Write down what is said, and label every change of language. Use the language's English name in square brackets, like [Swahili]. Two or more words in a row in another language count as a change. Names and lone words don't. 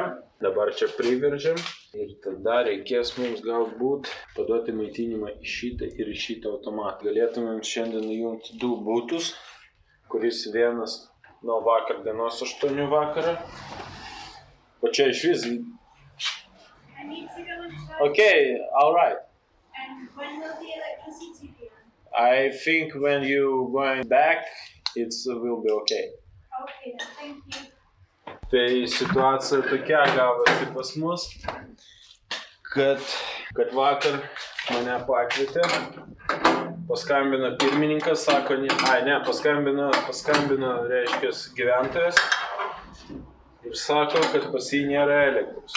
[Lithuanian] Dabar čia priveržiam ir tada reikės mums galbūt paduoti maitinimą į šitą ir į šitą automatą. Galėtumėm šiandien įjungti 2 būtus, kuris vienas nuo vakar dienos 8 vakarą. O čia iš vis. [English] Okay, all right. And when will the electricity be on? I think when you going back, it will be okay. Okay, then thank you. [Lithuanian] Tai situacija tokia gavosi pas mus, kad vakar mane pakvietė, paskambino pirmininkas, sako, paskambino, reiškia, gyventojas ir sako, kad pas jį nėra elektros.